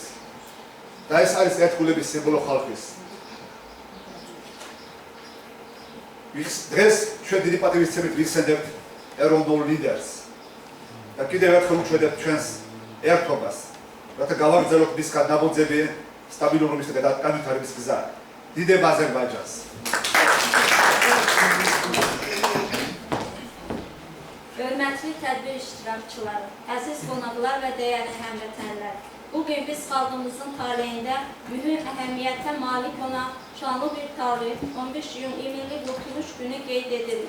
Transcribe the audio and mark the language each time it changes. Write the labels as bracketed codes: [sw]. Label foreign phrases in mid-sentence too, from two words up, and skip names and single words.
[ka] და ეს არის ერთგულების სიმბოლო ხალხის. დღეს ჩვენ დიდი პატივისცემით ვიხსენებთ ეროვნულ ლიდერს და კიდევ ერთხელ უჩვენებთ ჩვენს ერთობას, რათა გავაგრძელოთ მისგან ნაბოძები სტაბილურობის და განვითარების გზა. დიდება აზერბაიჯანს! [az] Hörmətli tədbir iştirakçıları, əziz qonaqlar və dəyərli həmvətənlər, bugün biz xalqımızın taleyində mühüm əhəmiyyətə malik olan şanlı bir tarix 15 iyun Milli Qurtuluş günü qeyd edilir.